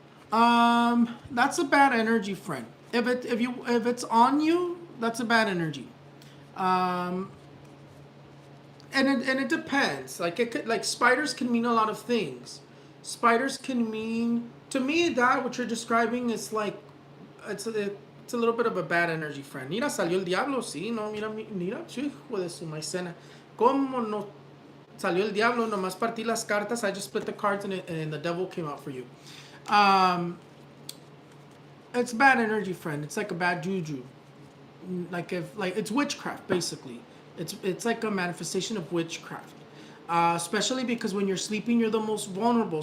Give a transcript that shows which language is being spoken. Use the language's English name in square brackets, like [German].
[English] That's a bad energy, friend. If it's on you, that's a bad energy. Um, and it depends. Like it could, like spiders can mean a lot of things. Spiders can mean, to me, that what you're describing is like it's a little bit of a bad energy, friend. [Spanish] Mira, salió el diablo, sí, no, mira, mira, hijo de su maicena. ¿Cómo no salió el diablo? Nomás partí las cartas. [English] I just split the cards and the devil came out for you. It's bad energy, friend. It's like a bad juju. Like it's witchcraft basically. It's like a manifestation of witchcraft. Especially because when you're sleeping, you're the most vulnerable.